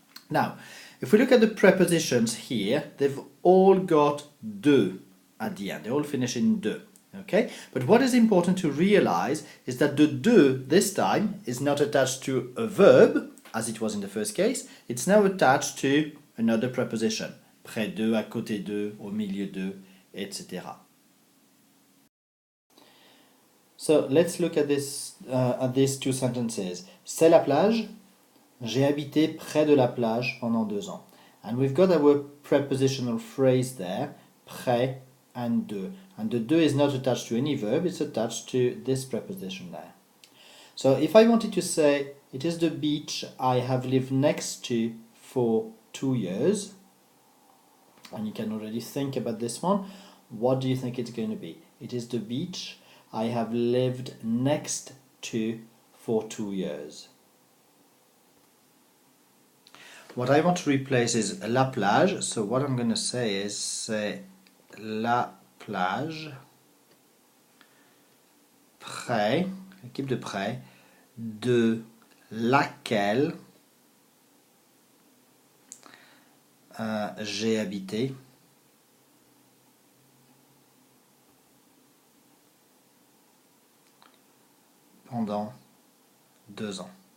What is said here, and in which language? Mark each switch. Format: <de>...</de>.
<en>Now, if we look at the prepositions here, they've all got de at the end. They all finish in de. Okay, but what is important to realize is that the de this time is not attached to a verb as it was in the first case. It's now attached to another preposition,</en> <fr>près de, à côté de, au milieu de,</fr> <en>etc. So let's look at these two sentences.</en> <fr>C'est la plage. J'ai habité près de la plage pendant 2 ans.</fr> <en>And we've got our prepositional phrase there, près and de. And the de is not attached to any verb, it's attached to this preposition there. So if I wanted to say, it is the beach I have lived next to for 2 years, and you can already think about this one, what do you think it's going to be? It is the beach I have lived next to for 2 years. What I want to replace is la plage, so what I'm going to say is</en> <fr>c'est la plage près, l'équipe de près, de laquelle j'ai habité pendant 2 ans.</fr>